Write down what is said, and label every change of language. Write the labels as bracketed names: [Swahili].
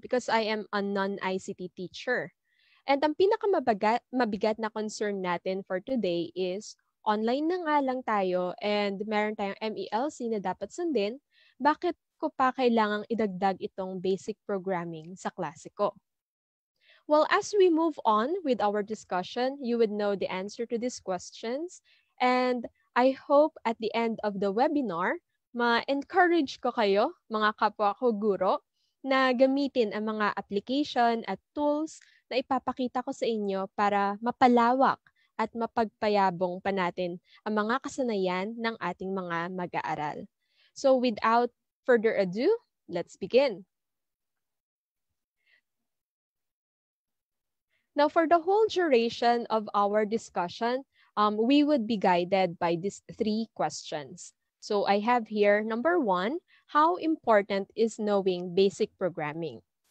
[English] Because I am a non-ICT teacher. [Filipino] And ang mabigat na concern natin for today is online na nga lang tayo and meron tayong MELC na dapat sundin. Bakit ko pa kailangang idagdag itong basic programming sa klase ko? [English] Well, as we move on with our discussion, you would know the answer to these questions. And I hope at the end of the webinar, [Filipino] ma-encourage ko kayo, mga kapwa ko guro, na gamitin ang mga application at tools na ipapakita ko sa inyo para mapalawak at mapagpayabong pa natin ang mga kasanayan ng ating mga mag-aaral. [English] So without further ado, let's begin. Now, for the whole duration of our discussion, we would be guided by these three questions. So I have here, number one, how important is knowing basic programming?